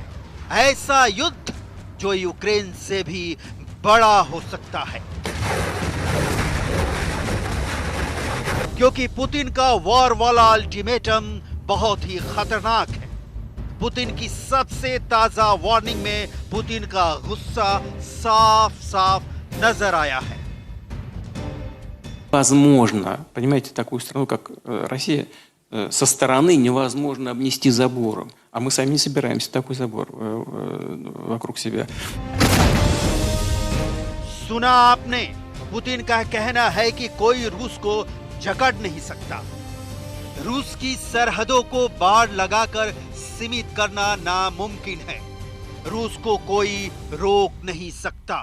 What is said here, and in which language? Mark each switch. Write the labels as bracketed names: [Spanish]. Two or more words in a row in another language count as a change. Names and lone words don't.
[Hindi] ऐसा युद्ध जो यूक्रेन से भी बड़ा हो सकता है, क्योंकि पुतिन का वॉर वाला अल्टीमेटम बहुत ही खतरनाक है। पुतिन की सबसे ताजा वार्निंग में पुतिन का गुस्सा साफ साफ नजर आया है। [Russian] Возможно, понимаете, такую страну, как Россия, со стороны невозможно обнести забором. А мы сами не собираемся такой забор вокруг себя. [Hindi] सुना आपने, पुतिन का कहना है कि कोई रूस को जकड़ नहीं सकता। रूस की सरहदों को बाड़ लगाकर सीमित करना नामुमकिन है। रूस को कोई रोक नहीं सकता।